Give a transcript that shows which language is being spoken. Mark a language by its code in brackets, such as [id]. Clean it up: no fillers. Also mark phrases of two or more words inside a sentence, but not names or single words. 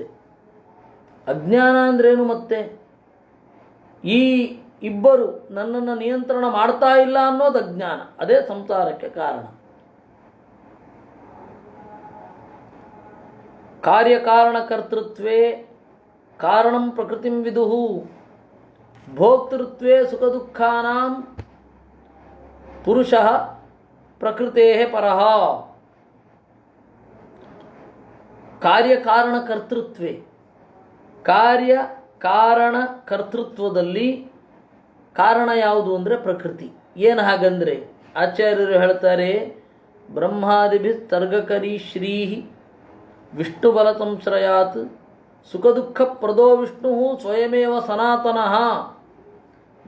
[kn] ಅಜ್ಞಾನ ಅಂದ್ರೇನು? ಮತ್ತೆ ಈ ಇಬ್ಬರು ನನ್ನನ್ನು ನಿಯಂತ್ರಣ ಮಾಡ್ತಾ ಇಲ್ಲ ಅನ್ನೋದು ಅಜ್ಞಾನ. ಅದೇ ಸಂಸಾರಕ್ಕೆ ಕಾರಣ. [sa] ಕಾರ್ಯಕಾರಣಕರ್ತೃತ್ವೇ ಕಾರಣಂ ಪ್ರಕೃತಿಂ ವಿದುಹು ಭೋಕ್ತೃತ್ವೇ ಸುಖ ದುಃಖಾನಾಂ ಪುರುಷಃ ಪ್ರಕೃತೇಃ ಪರಃ. [kn] ಕಾರ್ಯಕಾರಣಕರ್ತೃತ್ವೇ, ಕಾರ್ಯಕಾರಣಕರ್ತೃತ್ವದಲ್ಲಿ ಕಾರಣ ಯಾವುದು ಅಂದರೆ ಪ್ರಕೃತಿ. ಏನು ಹಾಗಂದರೆ ಆಚಾರ್ಯರು ಹೇಳ್ತಾರೆ, [sa] ಬ್ರಹ್ಮಾದಿಭಿ ತರ್ಗಕರಿ ಶ್ರೀ ವಿಷ್ಣುಬಲ ಸಂಶ್ರಯಾತ್ ಸುಖ ದುಃಖ ಪ್ರದೋ ವಿಷ್ಣು ಸ್ವಯಮೇವ ಸನಾತನಃ.